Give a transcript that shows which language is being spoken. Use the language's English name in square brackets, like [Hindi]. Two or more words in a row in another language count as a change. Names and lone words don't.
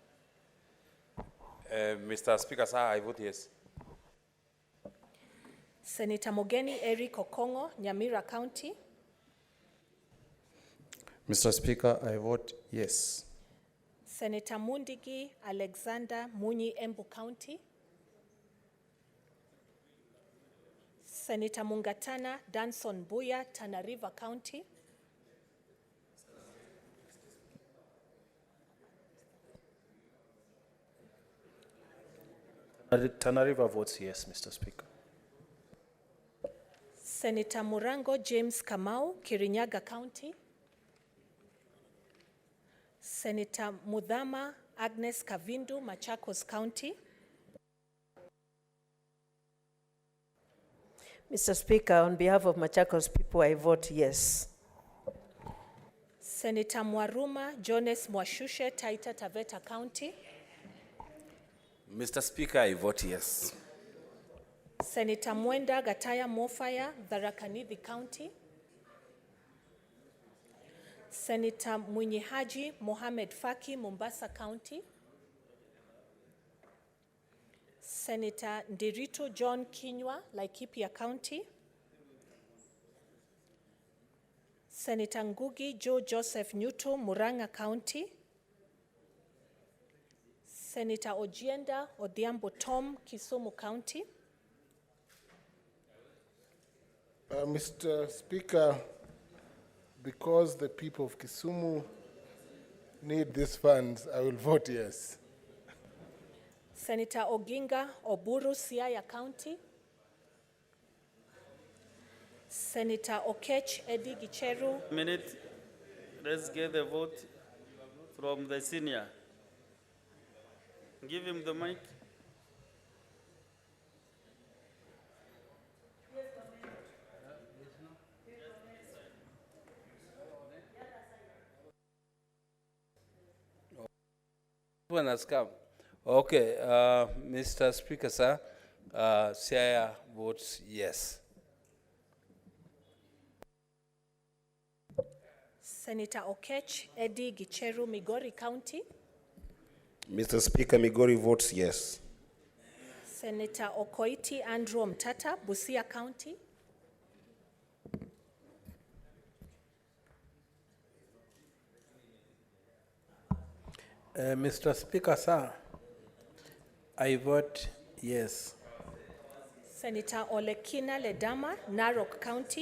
[English] Mr. Speaker, sir, I vote yes. Senator Mogeni Eric Okongo, Nyamira County. Mr. Speaker, I vote yes. Senator Mundigi Alexander, Munyi Embu County. Senator Mungatana Danson Buya, Tana River County. Tana River votes yes, Mr. Speaker. Senator Murango James Kamau, Kirinyaga County. Senator Mudhama Agnes Kavindu, Machakos County. Mr. Speaker, on behalf of Machakos people, I vote yes. Senator Mwaruma Jones Mwashushe, Taita Taveta County. Mr. Speaker, I vote yes. Senator Mwenda Gataya Mofaya, Tharaka-Nithi County. Senator Mwinyi Haji Mohamed Faki, Mombasa County. Senator Ndiritu John Kinywa, Laikipia County. Senator Ngugi Joe Joseph Nyuto, Murang'a County. Senator Ojienda Odhiambo Tom, Kisumu County. Mr. Speaker, because the people of Kisumu need these funds, I will vote yes. Senator Oginga Oburu, Siaya County. Senator Okech Eddie Gicheru. Minute, let's get the vote from the senior. Give him the mic. One has come. Okay, Mr. Speaker, sir, Siaya votes yes. Senator Okech Eddie Gicheru, Migori County. Mr. Speaker, Migori votes yes. Senator Okoiti Andrew Mtata, Busia County. Mr. Speaker, sir, I vote yes. Senator Olekina Ledama, Narok County.